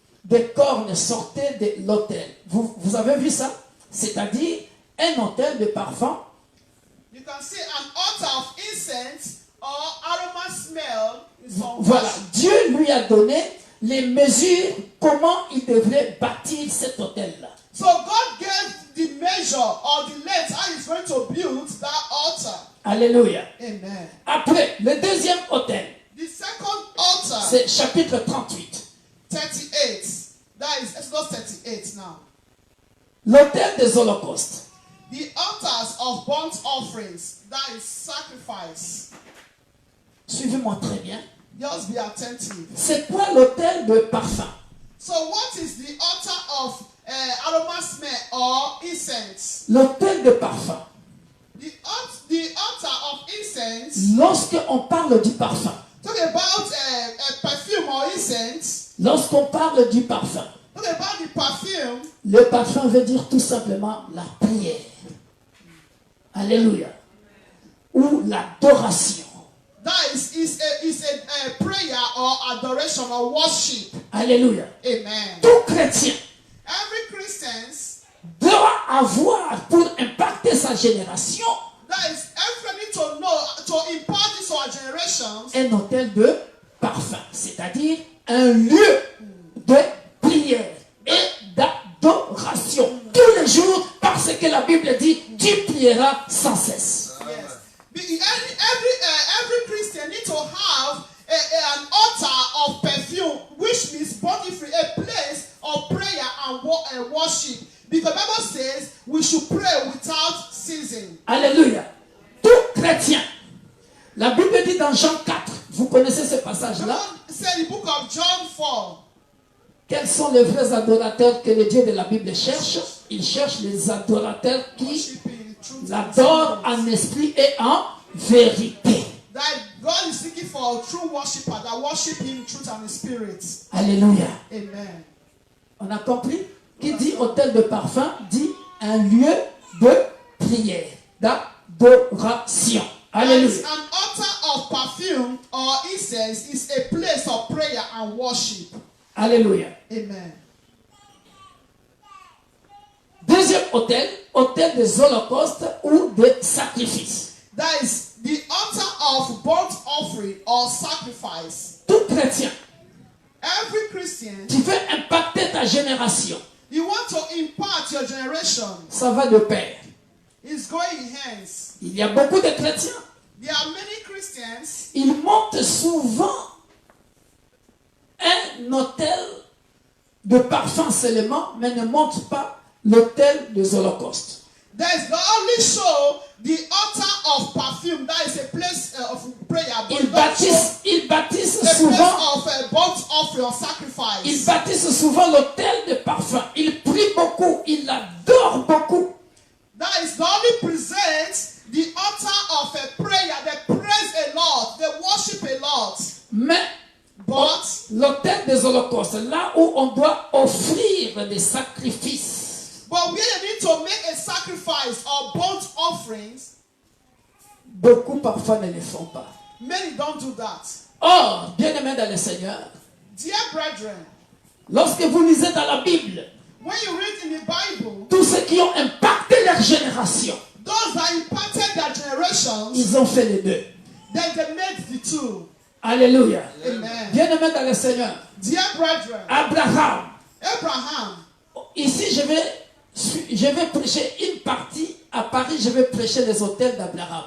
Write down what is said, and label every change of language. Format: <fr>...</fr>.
<fr>Des cornes sortaient de l'autel. Vous avez vu ça? C'est-à-dire un autel de parfum.</fr> <en>You can see an altar of incense or aroma smell.</en> <fr>Voilà, Dieu lui a donné les mesures comment il devrait bâtir cet autel-là.</fr> <en>So God gave the measure or the length how he's going to build that altar.</en> <fr>Alléluia. Amen. Après, le deuxième autel,</fr> <en>The second altar,</en> <fr>c'est chapitre 38.</fr> <en>38. That is Exodus 38 now.</en> <fr>L'autel des holocaustes.</fr> <en>The altars of burnt offerings, that is sacrifice.</en> <fr>Suivez-moi très bien.</fr> <en>Just be attentive.</en> <fr>C'est quoi l'autel de parfum?</fr> <en>So what is the altar of aroma smell or incense?</en> <fr>L'autel de parfum.</fr> <en>The altar of incense,</en> <fr>Lorsque on parle du parfum,</fr> <en>talk about perfume or incense,</en> <fr>lorsqu'on parle du parfum,</fr> <en>talk about the perfume.</en> <fr>le parfum veut dire tout simplement la prière. Alléluia. Ou l'adoration.</fr> <en>That is a prayer or adoration or worship.</en> <fr>Alléluia. Amen. Tout chrétien</fr> <en>Every Christian,</en> <fr>doit avoir pour impacter sa génération</fr> <en>that is everyone need to know to impart this to our generations.</en> <fr>un autel de parfum, c'est-à-dire un lieu de prière et d'adoration tous les jours, parce que la Bible dit tu prieras sans cesse.</fr> <en>Yes. Every Christian need to have an altar of perfume, which means body free, a place of prayer and worship. Because the Bible says we should pray without ceasing.</en> <fr>Alléluia. Tout chrétien. La Bible dit dans Jean 4, vous connaissez ce passage-là.</fr> <en>Say the book of John 4.</en> <fr>Quels sont les vrais adorateurs que le Dieu de la Bible cherche? Il cherche les adorateurs qui</fr> <en>Worshiping truth</en> <fr>l'adorent</fr> <en>and</en> <fr>en esprit et en vérité.</fr> <en>that God is seeking for a true worshiper that worship Him in truth and in spirit.</en> <fr>Alléluia. Amen. On a compris? Qui dit autel de parfum dit un lieu de prière, d'adoration. Alléluia.</fr> <en>An altar of perfume or incense is a place of prayer and worship.</en> <fr>Alléluia. Amen. Deuxième autel, autel des holocaustes ou des sacrifices.</fr> <en>That is the altar of burnt offering or sacrifice.</en> <fr>Tout chrétien</fr> <en>Every Christian,</en> <fr>qui veut impacter ta génération,</fr> <en>you want to impart your generation.</en> <fr>ça va de pair.</fr> <en>is going in hands.</en> <fr>Il y a beaucoup de chrétiens.</fr> <en>There are many Christians.</en> <fr>Ils montent souvent un autel de parfum seulement, mais ne montent pas l'autel des holocaustes.</fr> <en>There is not only show the altar of perfume, that is a place of prayer, but</en> <fr>Ils bâtissent</fr> <en>a</en> <fr>souvent,</fr> <en>place of burnt offering or sacrifice.</en> <fr>ils bâtissent souvent l'autel de parfum. Ils prient beaucoup, ils adorent beaucoup.</fr> <en>That is not only presents the altar of a prayer, they praise a lot, they worship a lot.</en> <fr>Mais</fr> <en>But</en> <fr>l'autel des holocaustes, là où on doit offrir des sacrifices,</fr> <en>where you need to make a sacrifice or burnt offerings,</en> <fr>beaucoup parfois ne le font pas.</fr> <en>many don't do that.</en> <fr>Or, bien-aimés dans le Seigneur,</fr> <en>Dear brethren,</en> <fr>lorsque vous lisez dans la Bible,</fr> <en>when you read in the Bible,</en> <fr>tous ceux qui ont impacté leur génération,</fr> <en>those that impacted their generations,</en> <fr>ils ont fait les deux.</fr> <en>then they made the two.</en> <fr>Alléluia. Amen. Bien-aimés dans le Seigneur,</fr> <en>Dear brethren, Abraham, Abraham,</en> <fr>ici je vais prêcher une partie à Paris, je vais prêcher les hôtels d'Abraham.</fr>